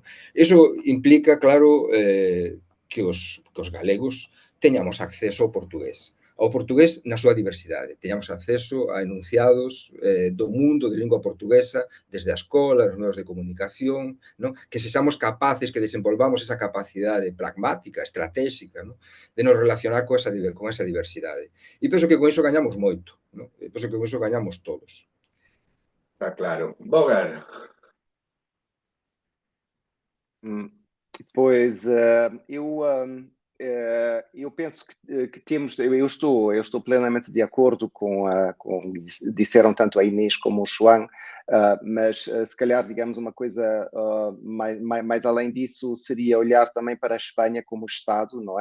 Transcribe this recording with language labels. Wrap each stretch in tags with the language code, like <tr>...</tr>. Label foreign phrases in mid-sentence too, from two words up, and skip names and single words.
<gl>Iso implica, claro, que os galegos teñamos acceso ao portugués na súa diversidade, teñamos acceso a enunciados do mundo de lingua portuguesa desde a escola, os medios de comunicación, non? Que sexamos capaces, que desenvolvamos esa capacidade pragmática, estratégica, non? De nos relacionar con esa diversidade. E penso que con iso gañamos moito, non? Penso que con iso gañamos todos. Está claro. Bogar.</gl> <pt>Pois eu penso que temos, eu estou plenamente de acordo com disseram tanto a Inês como o João, mas se calhar, digamos, uma coisa mais além disso seria olhar também para a Espanha como Estado, não é?</pt>